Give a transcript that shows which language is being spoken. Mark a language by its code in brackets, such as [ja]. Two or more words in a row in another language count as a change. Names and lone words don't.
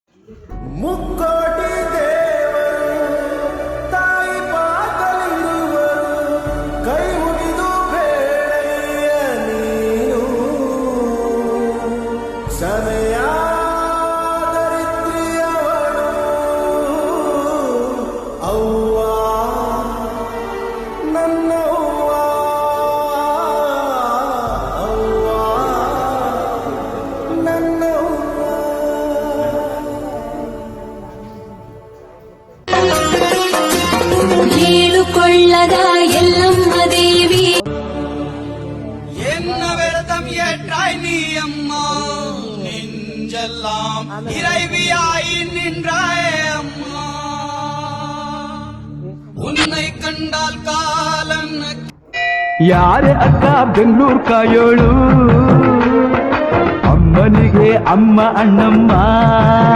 [kn] ಮುಕ್ಕೋಟಿ ದೇವರು ತಾಯಿ ಪಾದಲಿರುವರು ಕೈ ಮುಗಿದು ಬೇಡಯ್ಯ ನೀನು ಸಮಯ ಅವ್ವ ನನ್ನವ್ವ ಅವ್ವ ನನ್ನವ್ವ ಹೇಳಿಕೊಳ್ಳದ ಎಲ್ಲಮ್ಮ ದೇವಿ [ta] என்ன விரதம் ஏற்றாய் நீ அம்மா நெஞ்செல்லாம் இறைவியாய் நின்றாய் அம்மா உன்னை கண்டால் காலம் [kn] ಯಾರೇ ಅಕ್ಕ ಬೆಂಗಳೂರು ಕಾಯೋಳು ಅಮ್ಮನಿಗೆ ಅಮ್ಮ ಅಣ್ಣಮ್ಮ